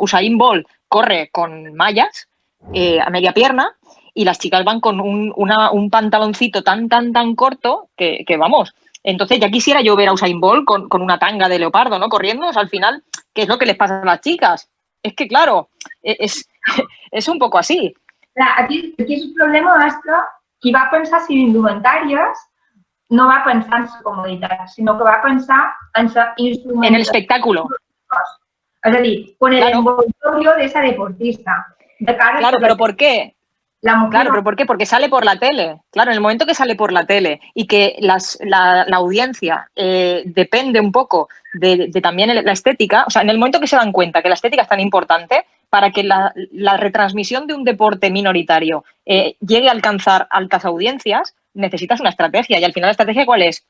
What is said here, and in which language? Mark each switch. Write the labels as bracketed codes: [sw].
[es] Usain Bolt corre con mallas a media pierna y las chicas van con un pantaloncito tan corto que vamos. Entonces ya quisiera yo ver a Usain Bolt con una tanga de leopardo, ¿no? Corriendo, o sea, al final, ¿qué es lo que les pasa a las chicas? Es que, claro, es un poco así. [ca] Clar, aquí el problema és que qui va pensar en indumentàries no va pensar en la comoditat, sinó que va pensar en la instrumentació. [es] En el espectáculo. Es decir, con el envoltorio de esa deportista. Claro, pero ¿por qué? Claro, pero ¿por qué? Porque sale por la tele. Claro, en el momento que sale por la tele y que la audiencia depende un poco de también la estética, o sea, en el momento que se dan cuenta que la estética es tan importante, para que la retransmisión de un deporte minoritario llegue a alcanzar altas audiencias, necesitas una estrategia. Y al final, ¿la estrategia cuál es?